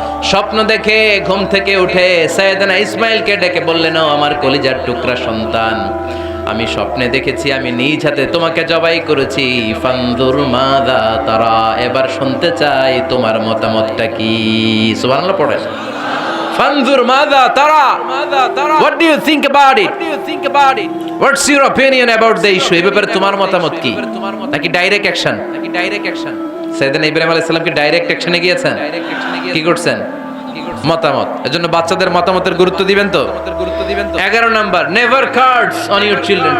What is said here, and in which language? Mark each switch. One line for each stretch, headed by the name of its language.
Bangla: স্বপ্ন দেখে ঘুম থেকে উঠে সাইয়েদনা ইসমাঈলকে ডেকে বললেন, ও আমার কলিজার টুকরা সন্তান, আমি স্বপ্নে দেখেছি আমি নিজ হাতে তোমাকে জবাই করেছি।
Arabic: ফানজুর মাযা তারা,
Bangla: এবার শুনতে চাই তোমার মতামতটা কি? সুবহানাল্লাহ পড়েন।
Arabic: ফানজুর মাযা তারা,
English: what do you think about it? What's your opinion about the issue?
Bangla: এই ব্যাপারে তোমার মতামত কি? নাকি ডাইরেক্ট অ্যাকশন? সাইয়েদনা ইব্রাহিম আলাইহিস সালাম কি ডাইরেক্ট অ্যাকশনে গিয়েছেন? কি করছেন? মতামত। এজন্য বাচ্চাদের মতামতের গুরুত্ব দিবেন তো। 11 number,
English: Never curse on your children.